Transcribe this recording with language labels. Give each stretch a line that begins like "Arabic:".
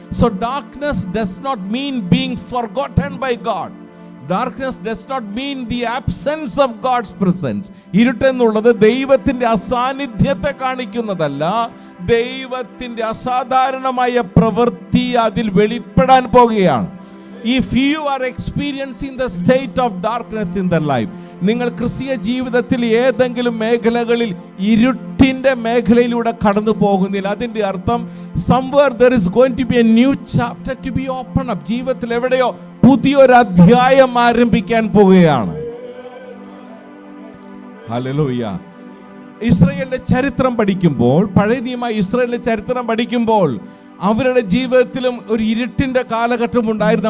English: So darkness does not mean being forgotten by God. Darkness does not mean the absence of God's presence.
Malayalam: ഇരുട്ടെന്നുള്ളത് ദൈവത്തിൻ്റെ അസാന്നിധ്യത്തെ കാണിക്കുന്നതല്ല, ദൈവത്തിൻ്റെ അസാധാരണമായ പ്രവൃത്തി അതിൽ വെളിപ്പെടാൻ പോകുകയാണ്.
English: If you are experiencing the state of darkness in the life,
Malayalam: നിങ്ങൾ ക്രിസ്തീയ ജീവിതത്തിൽ ഏതെങ്കിലും മേഖലകളിൽ ഇരുട്ടിന്റെ മേഖലയിലൂടെ കടന്നു പോകുന്നില്ല, അതിന്റെ അർത്ഥം
English: somewhere there is going to be a new chapter to be opened up.
Malayalam: ജീവിതത്തിൽ എവിടെയോ പുതിയൊരു അധ്യായം ആരംഭിക്കാൻ പോവുകയാണ്. ഹല്ലേലൂയ. ഇസ്രായേലിന്റെ ചരിത്രം പഠിക്കുമ്പോൾ, പഴയ നിയമ ഇസ്രായേലിന്റെ ചരിത്രം പഠിക്കുമ്പോൾ അവരുടെ ജീവിതത്തിലും ഒരു ഇരുട്ടിന്റെ കാലഘട്ടം ഉണ്ടായിരുന്നു.